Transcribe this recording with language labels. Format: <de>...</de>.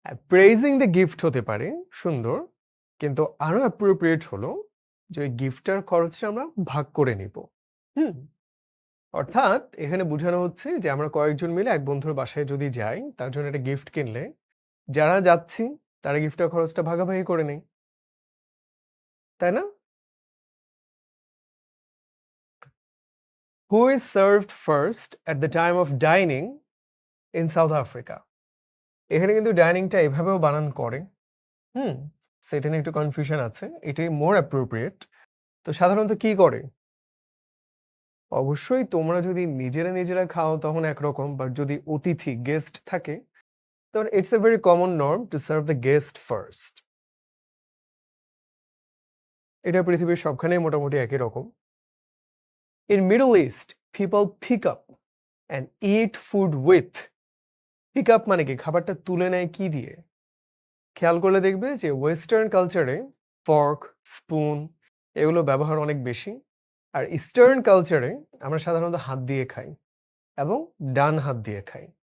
<en>praising the gift</en> <bn>হতে পারে সুন্দর, কিন্তু আরো অ্যাপ্রোপ্রিয়েট হলো যে ওই গিফটটার খরচটা আমরা ভাগ করে নিব. অর্থাৎ এখানে বোঝানো হচ্ছে যে আমরা কয়েকজন মিলে এক বন্ধুর বাসায় যদি যাই, তার জন্য একটা গিফট কিনলে যারা যাচ্ছি তারা গিফটের খরচটা ভাগাভাগি করে নেই, তাই না?</bn> <en>Who is served first at the time of dining in South Africa?</en> <bn>এখানে কিন্তু ডাইনিংটা এভাবেও বানান করে. সেটা নিয়ে একটু কনফিউশন আছে. এটাই</bn> <en>More appropriate.</en> <bn>তো সাধারণত কি করে? অবশ্যই তোমরা যদি নিজেরা খাও তখন একরকম, বাট যদি অতিথি গেস্ট থাকে তখন</bn> <en>It's a very common norm to serve the guest first.</en> <bn>এটা পৃথিবীর সবখানেই মোটামুটি একই রকম.</bn> <en>In Middle East, people pick up and eat food with.</en> <bn>Pick up মানে কি? খাবারটা তুলে নেয় কি দিয়ে? খেয়াল করলে দেখবে যে ওয়েস্টার্ন কালচারে ফর্ক, স্পুন এগুলো ব্যবহার অনেক বেশি, আর ইস্টার্ন কালচারে আমরা সাধারণত হাত দিয়ে খাই এবং ডান হাত দিয়ে খাই.</bn>